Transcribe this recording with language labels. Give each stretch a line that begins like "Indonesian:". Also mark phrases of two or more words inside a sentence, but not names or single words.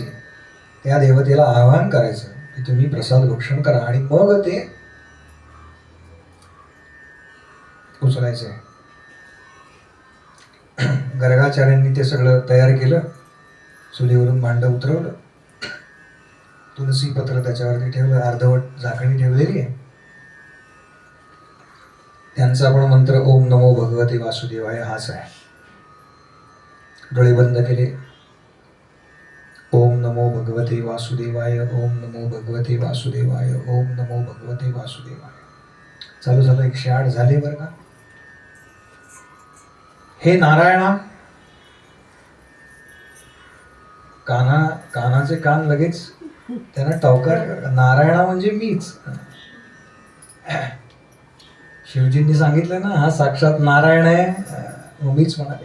Marathi: त्या देवतेला आवाहन करायचं की तुम्ही प्रसाद भक्षण करा, आणि मग ते उचलायचं. गर्गाचार्यांनी ते सगळं तयार केलं. चुलीवरून भांडं उतरवलं, तुलसी पत्र त्याच्यावरती ठेवलं, अर्धवट झाकणी ठेवलेली आहे. त्यांचा पण मंत्र
Sanskrit: ओम नमो भगवते वासुदेवाय
Marathi: हाच आहे. डोळे बंद केले.
Sanskrit: ओम नमो भगवते वासुदेवाय, ओम नमो भगवते वासुदेवाय, ओम नमो भगवते वासुदेवाय.
Marathi: चालू झालं. 108 झाले बरं का. हे नारायणा, कानाचे कान लगेच त्यांना टवकार, नारायणा म्हणजे मीच. शिवजींनी सांगितलं ना, हा साक्षात नारायण आहे, मीच म्हणाले.